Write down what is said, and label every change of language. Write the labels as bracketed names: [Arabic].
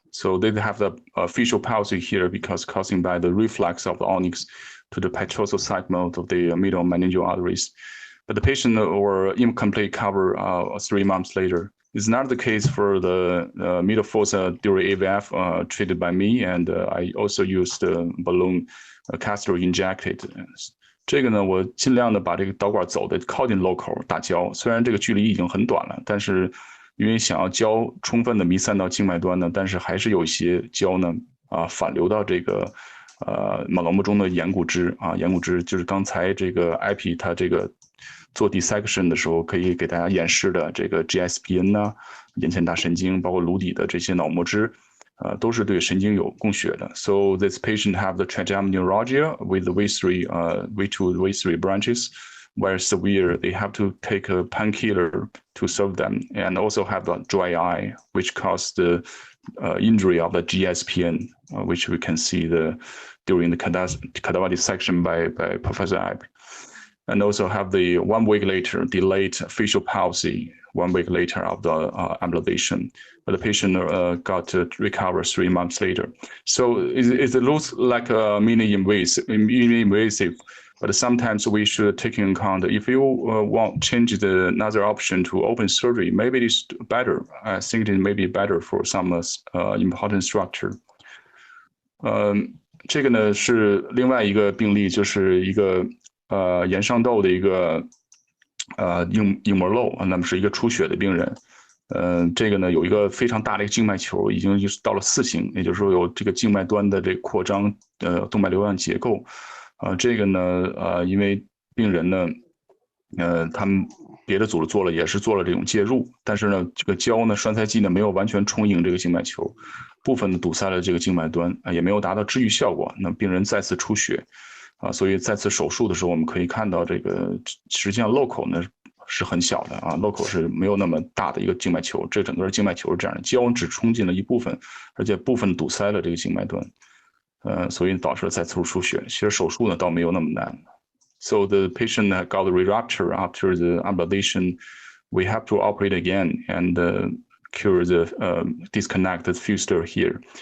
[English] So they have the facial palsy here because causing by the reflex of the onyx to the petrosal segment of the middle meningeal arteries. But the patient were incomplete cover 3 months later. It's not the case for the middle fossa dural AVF treated by me, and I also used the balloon catheter injected. [Chinese] 这个呢，我尽量的把这个导管走的靠近漏口打胶，虽然这个距离已经很短了，但是因为想要胶充分的弥散到静脉端呢，但是还是有一些胶呢反流到这个脑膜中的眼骨支眼骨支就是刚才这个 Iype 他这个做 dissection 的时候可以给大家演示的这个 GSPN 呐、眼前大神经，包括颅底的这些脑膜支。都是对神经有供血的。 [English] So this patient have the trigeminal neuralgia with the V3, V2, V3 branches, where severe. They have to take a painkiller to solve them, and also have the dry eye, which caused the injury of the GSPN, which we can see during the cadaver dissection by Professor Iype. And also have the 1 week later delayed facial palsy, 1 week later of the ablation. But the patient got to recover 3 months later. So it looks like a mini invasive, but sometimes we should take in account if you want change another option to open surgery, maybe it's better. I think it may be better for some important structure. [Chinese] 这个呢是另外一个病例，就是一个炎上窦的一个硬膜瘘，那么是一个出血的病人。这个呢有一个非常大的一个静脉球，已经就是到了4型，也就是说有这个静脉端的这个扩张，动脉瘤样结构。这个呢，因为病人呢，他们别的组织也是做了这种介入，但是呢，这个胶呢栓塞剂呢没有完全充盈这个静脉球，部分的堵塞了这个静脉端，也没有达到治愈效果。那病人再次出血，所以再次手术的时候，我们可以看到这个实际上漏口呢是很小的啊，漏口是没有那么大的一个静脉球，这整个静脉球是这样的，胶只冲进了一部分，而且部分堵塞了这个静脉端，所以导致了再次出血。其实手术呢倒没有那么难。 [English] So the patient got the rupture after the ablation. We have to operate again and cure the disconnected fistula here.